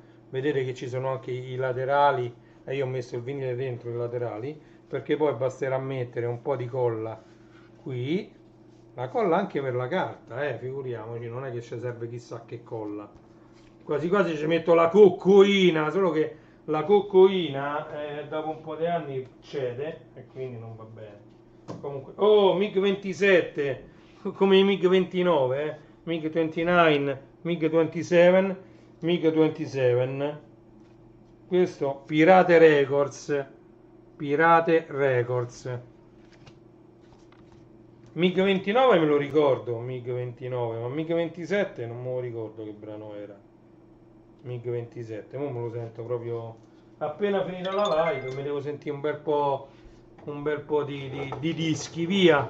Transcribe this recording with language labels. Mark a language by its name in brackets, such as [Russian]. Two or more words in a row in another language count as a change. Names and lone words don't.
[Italian] Vedete che ci sono anche i laterali e io ho messo il vinile dentro i laterali, perché poi basterà mettere un po' di colla qui, la colla anche per la carta, figuriamoci, non è che ci serve chissà che colla. Quasi quasi ci metto la coccoina, solo che la coccoina dopo un po' di anni cede e quindi non va bene. Comunque, oh, MiG-27 come i MiG-29, MiG-29, MiG-27, MiG-27. Questo Pirate Records, MiG-29 me lo ricordo, MiG-29, ma MiG-27 non me lo ricordo che brano era. MiG-27, ora me lo sento proprio appena finita la live, mi devo sentire un bel po' di dischi, via.